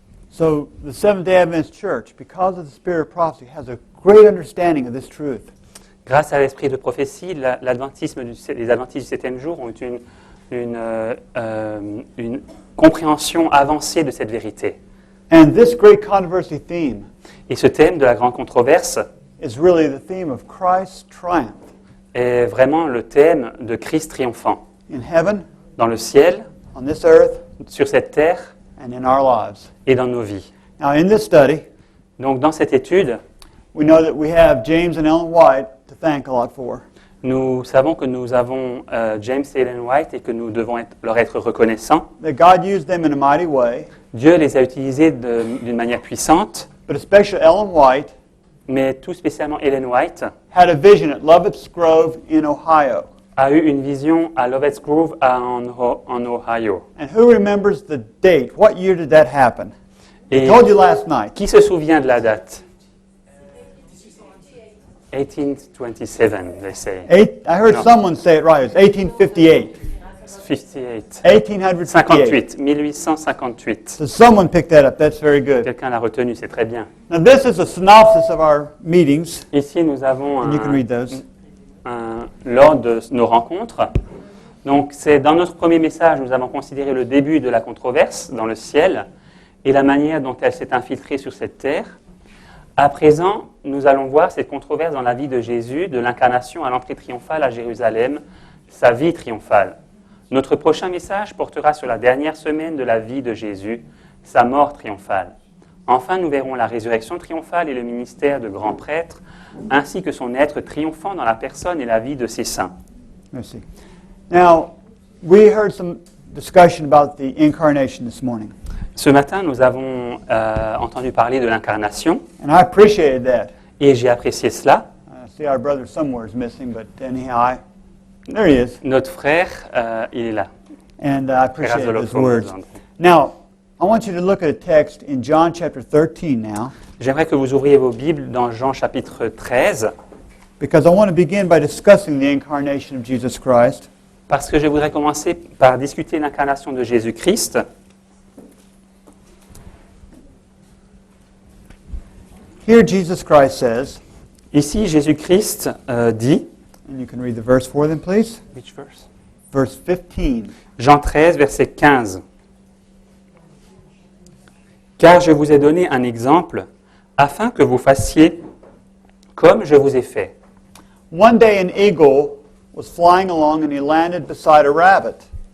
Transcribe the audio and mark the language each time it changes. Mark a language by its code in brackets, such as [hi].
[en] So the Seventh-day Adventist Church, because of the spirit of prophecy, has a great understanding of this truth. [fr] Grâce à l'esprit de prophétie, les adventistes du 7e jour ont une compréhension avancée de cette vérité. [en] And this great controversy theme [fr] Et ce thème de la grande controverse [en] is really the theme of Christ's triumph [fr] est vraiment le thème de Christ triomphant [en] in heaven, [fr] dans le ciel, [en] on this earth, [fr] sur cette terre [en] and in our lives. [fr] et dans nos vies. [en] Now, in this study, [fr] Donc dans cette étude, [en] we know that we have James and Ellen White to thank a lot for. [fr] nous savons que nous avons James et Ellen White et que nous devons leur être reconnaissants. [en] That God used them in a mighty way, [fr] Dieu les a utilisés d'une manière puissante, [en] but especially Ellen White [fr] mais tout spécialement Ellen White [en] had a vision at Lovett's Grove in Ohio. [fr] a eu une vision à Lovett's Grove en Ohio. [en] And who remembers the date? What year did that happen? I [fr] Et [en] told you last night. [fr] qui se souvient de la date? [en] 1827, they say. I heard No. someone say it right. It was 1858. 58. 1858. 58, 1858. So someone picked that up. That's very good. [fr] Quelqu'un l'a retenu, c'est très bien. [en] Now this is a synopsis of our meetings, [fr] Ici, nous avons [en] and you can read those. [fr] l'ordre de nos rencontres. Donc, c'est dans notre premier message, nous avons considéré le début de la controverse dans le ciel et la manière dont elle s'est infiltrée sur cette terre. À présent, nous allons voir cette controverse dans la vie de Jésus, de l'incarnation à l'entrée triomphale à Jérusalem, sa vie triomphale. Notre prochain message portera sur la dernière semaine de la vie de Jésus, sa mort triomphale. Enfin, nous verrons la résurrection triomphale et le ministère de grand prêtre, ainsi que son être triomphant dans la personne et la vie de ses saints. [en] Let's see. Now, we heard some discussion about the incarnation this morning, [fr] Ce matin, nous avons entendu parler de l'incarnation, [en] and I appreciated that. [fr] et j'ai apprécié cela. [en] I see our brother somewhere is missing, but anyhow, there he is, [fr] Notre frère, il est là. [en] and I [fr] Frère [en] appreciated his [fr] Azolofo, [en] words. Now, I want you to look at a text in John chapter 13 now, [fr] J'aimerais que vous ouvriez vos Bibles dans Jean chapitre 13, [en] because I want to begin by discussing the incarnation of Jesus Christ. [fr] parce que je voudrais commencer par discuter l'incarnation de Jésus-Christ. [en] Here Jesus Christ says, [fr] Ici, Jésus-Christ dit, [en] and you can read the verse for them, please. Which verse? Verse 15. [fr] Jean 13, verset 15. « Car je vous ai donné un exemple, afin que vous fassiez comme je vous ai fait. [en] One day an eagle was flying along and he landed beside a rabbit.